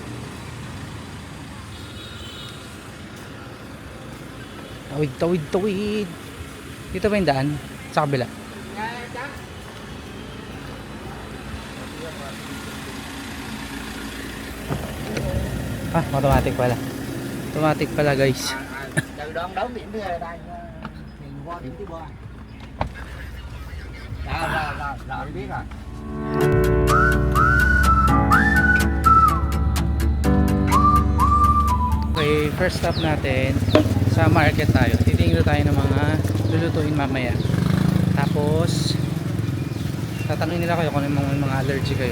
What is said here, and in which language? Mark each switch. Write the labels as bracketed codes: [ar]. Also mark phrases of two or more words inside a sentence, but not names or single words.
[tl] Tawid. Dito ba yung daan? Sa kabila. Automatic pala. Automatic pala, guys. [vi] Từ đoạn đấu điểm tới đây thì qua điểm thứ ba. Rồi biết rồi. [tl] Okay, [en] first stop [tl] natin sa market tayo. Titingin tayo ng mga lulutuin mamaya. Tapos tatanungin nila kayo kung ano yung mga allergy kayo.